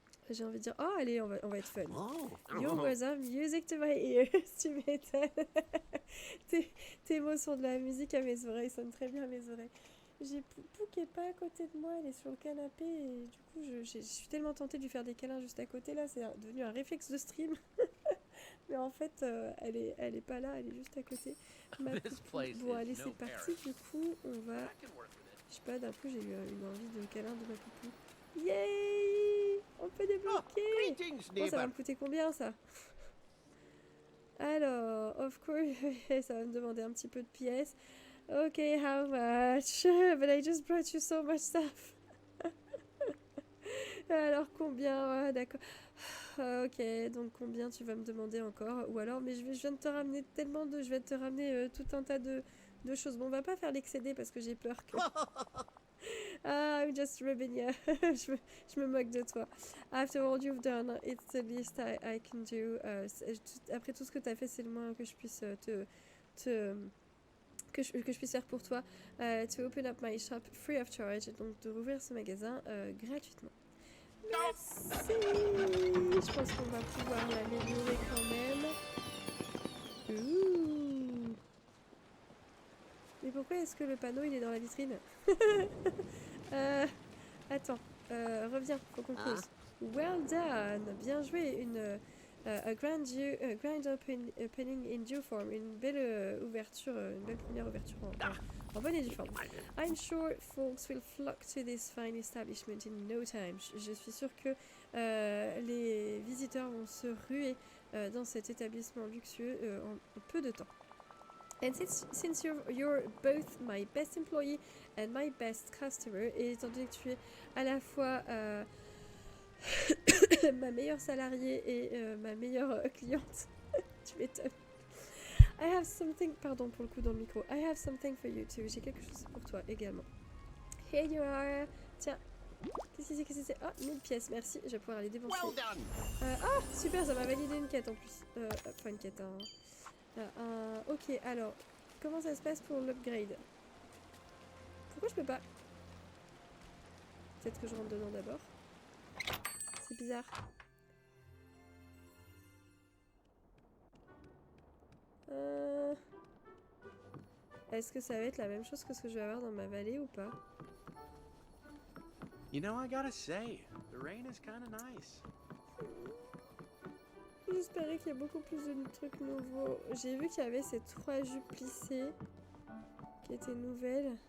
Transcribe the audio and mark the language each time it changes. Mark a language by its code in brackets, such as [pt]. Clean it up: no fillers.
[fr] J'ai envie de dire, oh allez, on va être fun. [en] Your words are music to my ears. [fr] Tu m'étonnes. tes mots sont de la musique à mes oreilles, sonnent très bien à mes oreilles. J'ai Poupou qui est pas à côté de moi, elle est sur le canapé et du coup je suis tellement tentée de lui faire des câlins juste à côté là, c'est devenu un réflexe de stream. Mais en fait, elle est pas là, elle est juste à côté. Bon allez, c'est parti, du coup on va... Je sais pas, d'un coup j'ai eu une envie de câlin de ma Poupou. Yay! On peut débloquer! Bon, ça va me coûter combien ça? Alors, [en] of course, [fr] ça va me demander un petit peu de pièces. [en] Ok, how much? But I just brought you so much stuff. [fr] Alors combien? Ouais, d'accord. Ok, donc combien tu vas me demander encore? Ou alors, mais je viens de te ramener tellement de... Je vais te ramener tout un tas de choses. Bon, on va pas faire l'excédé parce que j'ai peur que... [en] Ah, I'm just rubbing you. [fr] je me moque de toi. [en] After all you've done, it's the least I can do. [fr] Après tout ce que tu as fait, c'est le moins que je puisse que je puisse faire pour toi. [en] To open up my shop free of charge. [fr] Donc de rouvrir ce magasin gratuitement. Merci. Je pense qu'on va pouvoir l'améliorer quand même. Ouh. Mais pourquoi est-ce que le panneau il est dans la vitrine? Attends, reviens, faut qu'on close. [en] Well done, [fr] bien joué, [en] a grand opening in due form, [fr] une belle ouverture, une belle première ouverture en bonne et due forme. [en] I'm sure folks will flock to this fine establishment in no time. [fr] Je suis sûre que les visiteurs vont se ruer dans cet établissement luxueux en peu de temps. [en] And since you're both my best employee and my best customer, [fr] et étant donné que tu es à la fois ma meilleure salariée et ma meilleure cliente, tu m'étonnes. [en] I have something, [fr] pardon pour le coup dans le micro, [en] I have something for you too, [fr] j'ai quelque chose pour toi également. [en] Here you are, [fr] tiens, qu'est-ce que c'est? Ah, 1000 pièces, merci, je vais pouvoir les dépenser. Ah, super, ça m'a validé une quête en plus, enfin une quête, ok, alors, comment ça se passe pour l'upgrade? Pourquoi je peux pas? Peut-être que je rentre dedans d'abord. C'est bizarre. Est-ce que ça va être la même chose que ce que je vais avoir dans ma vallée ou pas? [en] You know, I gotta say, the rain is kind of nice. [fr] J'espérais qu'il y a beaucoup plus de trucs nouveaux. J'ai vu qu'il y avait ces 3 jupes plissées qui étaient nouvelles.